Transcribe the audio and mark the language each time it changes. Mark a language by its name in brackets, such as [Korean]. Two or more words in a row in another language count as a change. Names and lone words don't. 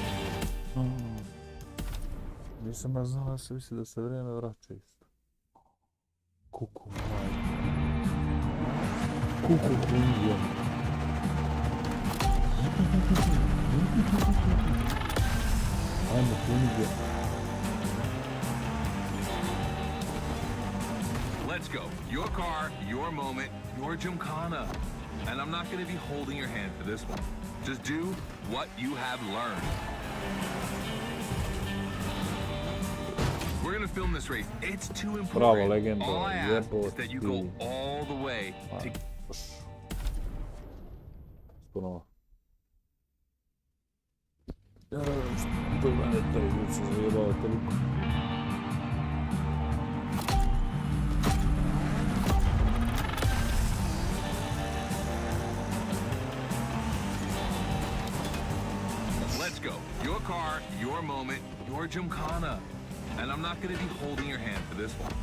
[Bosnian] Nisam ja znao da se misli da se vrijeme vraća isto. Kuku majke. Kuku kunđe. Ajmo kunđe. [English] Let's go. Your car, your moment, your gymkhana. And I'm not going to be holding your hand for this one. Just do what you have learned. We're going to film this race. It's too important. [Bosnian] Bravo, legendo. [English] All I ask is that you go [Bosnian] Jeboti. [English] all the way to... [Bosnian] Ponovo. Što mene taj ljudi se zajebava toliko. [English] Let's go. Your car, your moment, your gymkhana. And I'm not going to be holding your hand for this one.